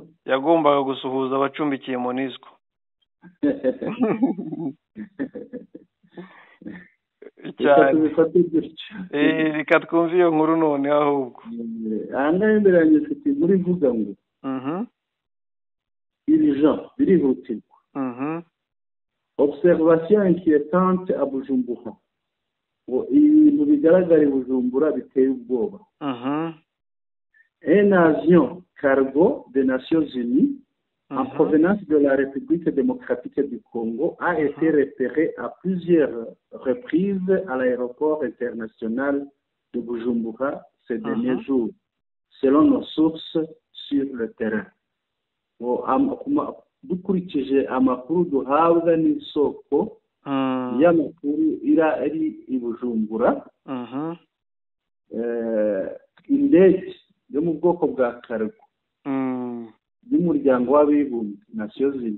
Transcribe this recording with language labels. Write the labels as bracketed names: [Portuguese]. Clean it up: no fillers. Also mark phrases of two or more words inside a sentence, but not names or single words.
[Kinyarwanda] Yagombaga gusuhuza abacumbikiye MONUSCO. Reka twumve iyo nkuru none ahubwo. Ahangaha imbere yanjye mfite inkuru ivuga ngo urgent, birihutirwa. [French] Observation inquiétante à Bujumbura. [Kinyarwanda] Ibintu bigaragara i Bujumbura biteye ubwoba. [French] Un avion cargo des Nations Unies en provenance de la République démocratique du Congo a été repéré à plusieurs reprises à l'aéroport international de Bujumbura ces derniers jours, selon nos sources sur le terrain. [Kinyarwanda] Dukurikije amakuru duhabwa n'isoko y'amakuru iri i Bujumbura, indege yo mu bwoko bwa cargo y'umuryango w'abibumbye Nations Unies.